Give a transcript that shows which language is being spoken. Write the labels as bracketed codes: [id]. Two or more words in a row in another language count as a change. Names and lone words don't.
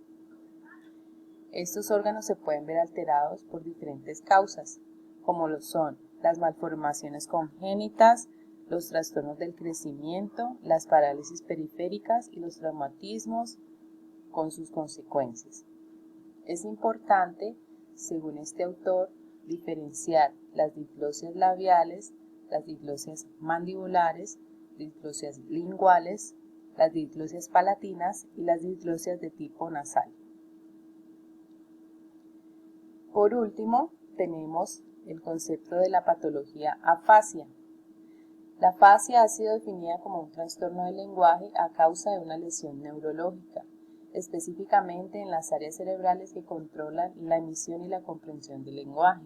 [es] Estos órganos se pueden ver alterados por diferentes causas, como lo son las malformaciones congénitas, los trastornos del crecimiento, las parálisis periféricas y los traumatismos con sus consecuencias. Es importante, según este autor, diferenciar las diglosias labiales, las diglosias mandibulares, diglosias linguales, las diglosias palatinas y las diglosias de tipo nasal. Por último, tenemos el concepto de la patología afasia. La afasia ha sido definida como un trastorno del lenguaje a causa de una lesión neurológica, específicamente en las áreas cerebrales que controlan la emisión y la comprensión del lenguaje.